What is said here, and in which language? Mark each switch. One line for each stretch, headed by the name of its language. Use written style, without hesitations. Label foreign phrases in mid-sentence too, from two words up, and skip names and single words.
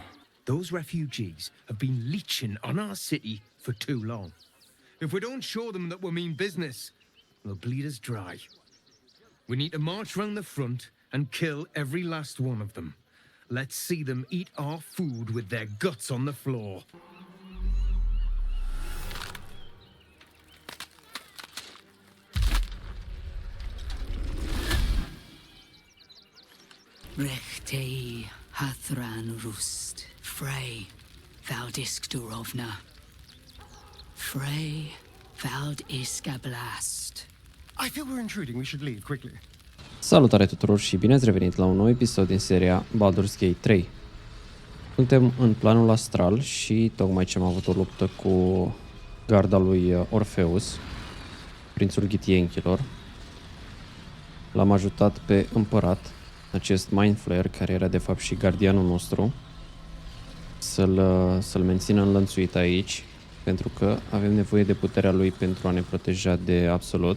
English: Those refugees have been leeching on our city for too long. If we don't show them that we mean business, they'll bleed us dry. We need to march round the front and kill every last one of them. Let's see them eat our food with their guts on the floor. Rechtei hathran rust, Frey, vald isk durovna. Frey, vald isk ablast. I feel we're intruding. We should leave quickly.
Romanian: Salutare tuturor și bine ați revenit la un nou episod din seria Baldur's Gate 3. Suntem în planul astral și tocmai ce am avut o luptă cu garda lui Orpheus, prințul githyankilor. L-am ajutat pe împărat, acest
English: mind flayer,
Romanian: care era de fapt și gardianul nostru, să-l mențină înlănțuit aici, pentru că avem nevoie de puterea lui pentru a ne proteja de absolut.